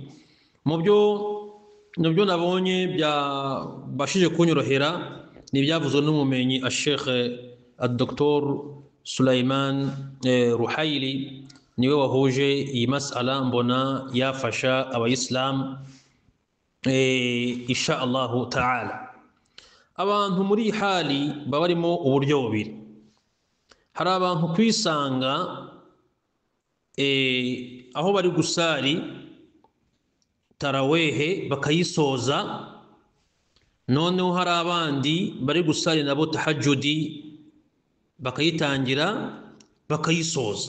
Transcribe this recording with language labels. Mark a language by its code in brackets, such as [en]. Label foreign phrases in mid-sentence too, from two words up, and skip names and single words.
[rw] Mu byo nabonye byabashije kunyorohera ni ibyavuzwe n'umumenyi Sheikh Dr Sulaiman Ruhaili, niwe wahuje iyi masala, mbona yafasha abayisilamu [ar] إن شاء الله تعالى. [rw] Abantu muri hali baba barimo uburyo bubiri. Hari abantu kwisanga aho bari gusari tarawehe bakayisoza, noneho hari abandi bari gusari nabo tahajjudi bakayitangira bakayisoza.